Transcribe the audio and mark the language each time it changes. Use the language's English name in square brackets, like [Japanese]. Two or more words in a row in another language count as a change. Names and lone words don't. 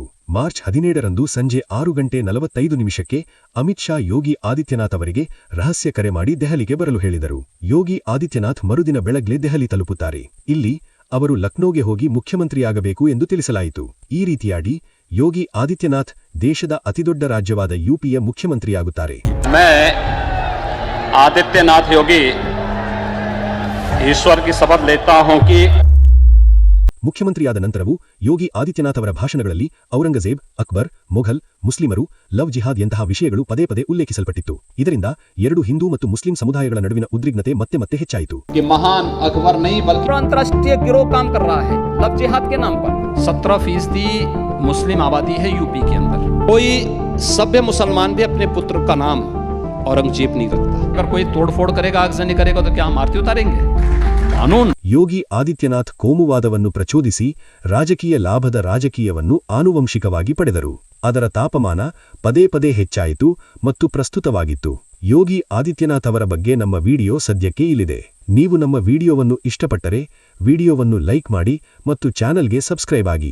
[Kannada] ಮಾರ್ಚ್ 17ರಂದು ಸಂಜೆ 6:45 ಅಮಿತ್ ಶಾ ಯೋಗಿ ಆದಿತ್ಯನಾಥ್ ಅವರಿಗೆ ರಹಸ್ಯ ಕರೆ ಮಾಡಿ ದೆಹಲಿಗೆ ಬರಲು ಹೇಳಿದರು. ಯೋಗಿ ಆದಿತ್ಯನಾಥ್ ಮರುದಿನ ಬೆಳಗ್ಗೆ ದೆಹಲಿ ತಲುಪುತ್ತಾರೆ. ಇಲ್ಲಿ ಅವರು ಲಕ್ನೋಗೆ ಹೋಗಿ ಮುಖ್ಯಮಂತ್ರಿಯಾಗಬೇಕು ಎಂದು ತಿಳಿಸಲಾಯಿತು. ಈ ರೀತಿಯಾಗಿ ಯೋಗಿ ಆದಿತ್ಯನಾಥ್ ದೇಶದ ಅತಿದೊಡ್ಡ ರಾಜ್ಯವಾದ ಯುಪಿಯ ಮುಖ್ಯಮಂತ್ರಿಯಾಗುತ್ತಾರೆ. [Hindi] आदित्यनाथ योगी ईश्वर की शपथ लेता हूं कि [Kannada] ಮುಖ್ಯಮಂತ್ರಿಯಾದ ನಂತರವೂ ಯೋಗಿ ಆದಿತ್ಯನಾಥ್ ಅವರ ಭಾಷಣಗಳಲ್ಲಿ ಔರಂಗಜೇಬ್, ಅಕ್ಬರ್, ಮೊಘಲ್, ಮುಸ್ಲಿಮರು, [English] love jihad [Kannada] ಎಂತಹ ವಿಷಯಗಳು ಪದೇ ಪದೇ ಉಲ್ಲೇಖಿಸಲ್ಪಟ್ಟಿತ್ತು. ಇದರಿಂದ ಎರಡು ಹಿಂದೂ ಮತ್ತು ಮುಸ್ಲಿಂ ಸಮುದಾಯಗಳ ನಡುವಿನ ಉದ್ವಿಗ್ನತೆ ಮತ್ತೆ ಹೆಚ್ಚಾಯಿತು. [Hindi] महान अकबर नहीं बल्कि अंतर्राष्ट्रीय गिरोह काम कर रहा है [English] love jihad [Hindi] के नाम पर। 17% मुस्लिम आबादी है यूपी के अंदर। कोई सभ्य मुसलमान भी अपने पुत्र का नाम औरंगजेब नहीं रखता। अगर कोई तोड़फोड़ करेगा, आगजनी करेगा तो क्या हम आरती उतारेंगे? कानून। [Kannada] ಯೋಗಿ ಆದಿತ್ಯನಾಥ್ ಕೋಮುವಾದವನ್ನು ಪ್ರಚೋದಿಸಿ ರಾಜಕೀಯ ಲಾಭದ ರಾಜಕೀಯವನ್ನು ಆನುವಂಶಿಕವಾಗಿ ಪಡೆದರು. ಅದರ ತಾಪಮಾನ ಪದೇ ಪದೇ ಹೆಚ್ಚಾಯಿತು ಮತ್ತು ಪ್ರಸ್ತುತವಾಗಿತ್ತು. ಯೋಗಿ ಆದಿತ್ಯನಾಥ್ ಅವರ ಬಗ್ಗೆ ನಮ್ಮ ವಿಡಿಯೋ ಸದ್ಯಕ್ಕೆ ಇಲ್ಲಿದೆ. ನೀವು ನಮ್ಮ ವಿಡಿಯೋವನ್ನು ಇಷ್ಟಪಟ್ಟರೆ ವಿಡಿಯೋವನ್ನು ಲೈಕ್ ಮಾಡಿ ಮತ್ತು ಚಾನೆಲ್ಗೆ ಸಬ್ಸ್ಕ್ರೈಬ್ ಆಗಿ.